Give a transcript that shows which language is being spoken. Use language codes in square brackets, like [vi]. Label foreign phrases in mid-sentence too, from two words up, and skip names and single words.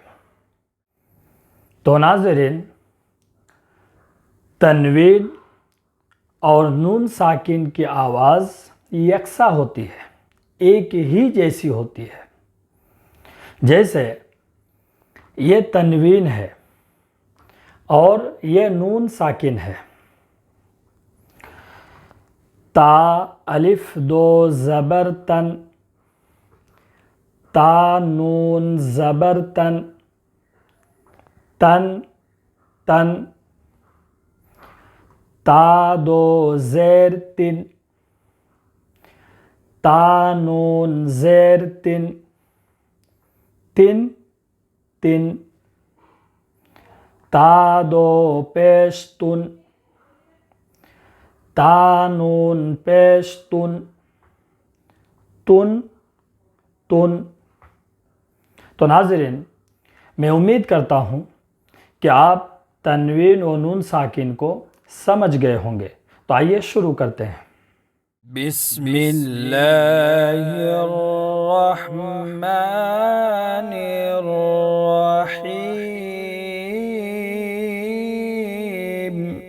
[ur] تو ناظرین، تنوین اور نون ساکن کی آواز یکساں ہوتی ہے، ایک ہی جیسی ہوتی ہے۔ جیسے یہ تنوین ہے اور یہ نون ساکن ہے۔ تا الف 2 زبر تن، تا نون زبر تن، تن تن۔ تا 2 زیر تن، تا نون زیر تن، تن تن۔ تا 2 پیش تن، تا نون پیش تن، تن تن۔ تو ناظرین، میں امید کرتا ہوں کہ آپ تنوین و نون ساکن کو سمجھ گئے ہوں گے۔ تو آئیے شروع کرتے ہیں۔ [ar] بسم اللہ الرحمن الرحیم۔